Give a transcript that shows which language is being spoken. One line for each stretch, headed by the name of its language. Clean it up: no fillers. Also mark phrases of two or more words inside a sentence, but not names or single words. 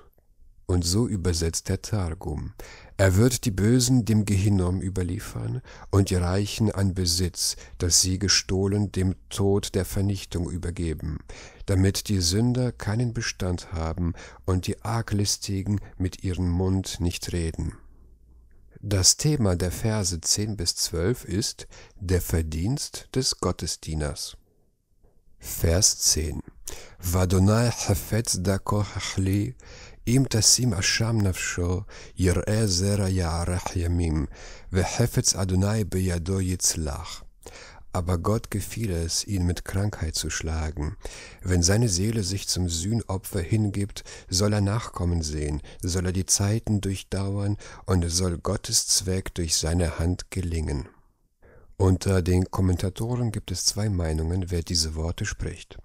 German: Und so übersetzt der Targum. Er wird die Bösen dem Gehinnom überliefern und die Reichen an Besitz, das sie gestohlen, dem Tod der Vernichtung übergeben, damit die Sünder keinen Bestand haben und die Arglistigen mit ihrem Mund nicht reden. Das Thema der Verse 10 bis 12 ist der Verdienst des Gottesdieners.
Hebrew: Vers 10. וה' חפץ דכאו החלי אם תשים אשם נפשו יראה זרע יאריך ימים וחפץ ה' בידו יצלח.
German: Aber Gott gefiel es, ihn mit Krankheit zu schlagen. Wenn seine Seele sich zum Sühnopfer hingibt, soll er Nachkommen sehen, soll er die Zeiten durchdauern und es soll Gottes Zweck durch seine Hand gelingen. Unter den Kommentatoren gibt es zwei Meinungen, wer diese Worte spricht.